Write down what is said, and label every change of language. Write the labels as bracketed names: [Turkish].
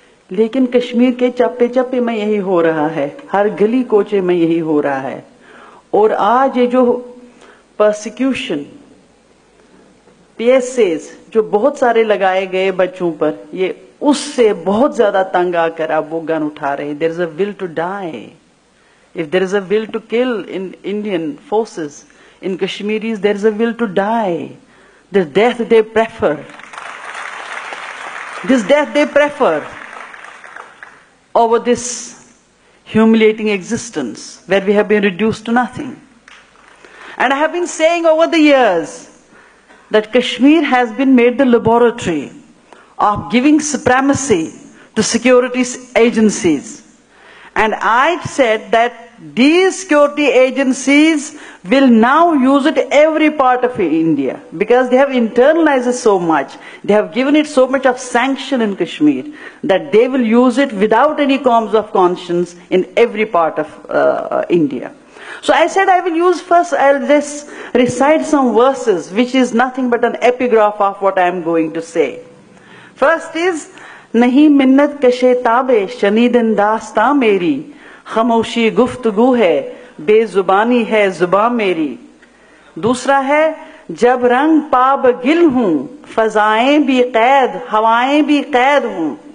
[Urdu] لیکن کشمیر کے چپے چپے میں یہی ہو رہا ہے, ہر گلی کوچے میں یہی ہو رہا ہے. اور آج یہ جو پرسیکیوشن, PSAs جو بہت سارے لگائے گئے بچوں پر, یہ اس سے بہت زیادہ تنگ آ کر اب وہ گن اٹھا رہے ہیں. [English] There is a will to die. If there is a will to kill in Indian forces, in Kashmiris, there is a will to die. This death they prefer. This death they prefer over this humiliating existence where we have been reduced to nothing. And I have been saying over the years that Kashmir has been made the laboratory of giving supremacy to security agencies. And I said that these security agencies will now use it every part of India because they have internalized it so much. They have given it so much of sanction in Kashmir that they will use it without any qualms of conscience in every part of India. So I said I will use first, I'll just recite some verses which is nothing but an epigraph of what I am going to say. First is, [Urdu] نہیں منت کشے تابے شنیدن داستاں میری, خاموشی گفتگو ہے بے زبانی ہے زباں میری. دوسرا ہے, جب رنگ پاب گل ہوں فضائیں بھی قید ہوائیں بھی قید ہوں.